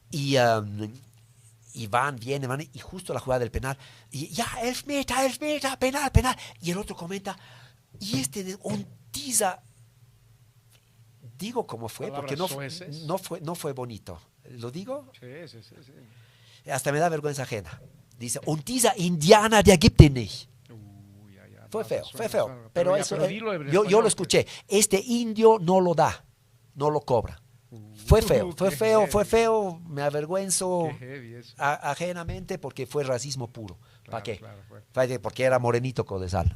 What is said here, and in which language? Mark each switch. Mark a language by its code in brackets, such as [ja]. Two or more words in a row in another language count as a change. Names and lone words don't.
[es] Y vienen, y justo la jugada del penal, y ya, elfmeter, penal, y el otro comenta, y este de un tiza, digo cómo fue, porque Palabras soeces. no fue bonito. ¿Lo digo? Sí. Hasta me da vergüenza ajena. Dice, [de] und dieser Indianer, der gibt ihn nicht. [es] Ya, Fue no, feo, suena, fue feo. suena. Pero ya, eso, dilo en yo español, lo escuché. Este indio no lo da, no lo cobra. Fue qué feo, me avergüenzo Qué heavy eso. ajenamente porque fue racismo puro. ¿Para qué? Claro. Porque era morenito Codesal.